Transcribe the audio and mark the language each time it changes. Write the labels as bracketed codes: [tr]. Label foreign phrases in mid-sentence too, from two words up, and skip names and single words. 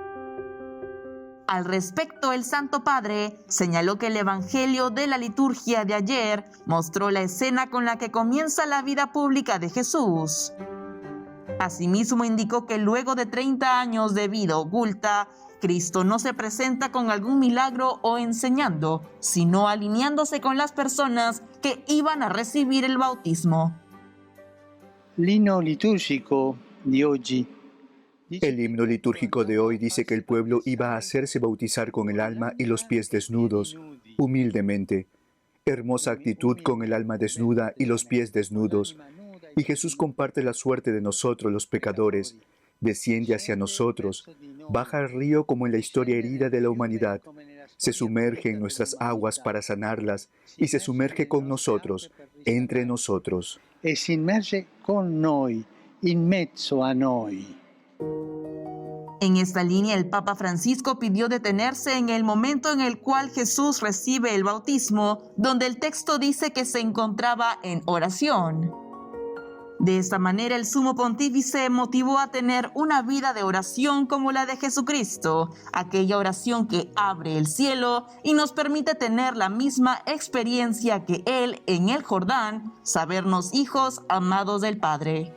[es] Al respecto, el Santo Padre señaló que el Evangelio de la liturgia de ayer mostró la escena con la que comienza la vida pública de Jesús. Asimismo, indicó que luego de 30 años de vida oculta, Cristo no se presenta con algún milagro o enseñando, sino alineándose con las personas que iban a recibir el bautismo. [it] L'inno liturgico di oggi. [es] El himno litúrgico de hoy dice que el pueblo iba a hacerse bautizar con el alma y los pies desnudos, humildemente. Hermosa actitud con el alma desnuda y los pies desnudos. Y Jesús comparte la suerte de nosotros los pecadores, desciende hacia nosotros, baja al río como en la historia herida de la humanidad, se sumerge en nuestras aguas para sanarlas y se sumerge con nosotros, entre nosotros. [it] E si immerge con noi, in mezzo a noi. [es] En esta línea, el Papa Francisco pidió detenerse en el momento en el cual Jesús recibe el bautismo, donde el texto dice que se encontraba en oración. De esta manera, el Sumo Pontífice motivó a tener una vida de oración como la de Jesucristo, aquella oración que abre el cielo y nos permite tener la misma experiencia que Él en el Jordán, sabernos hijos amados del Padre.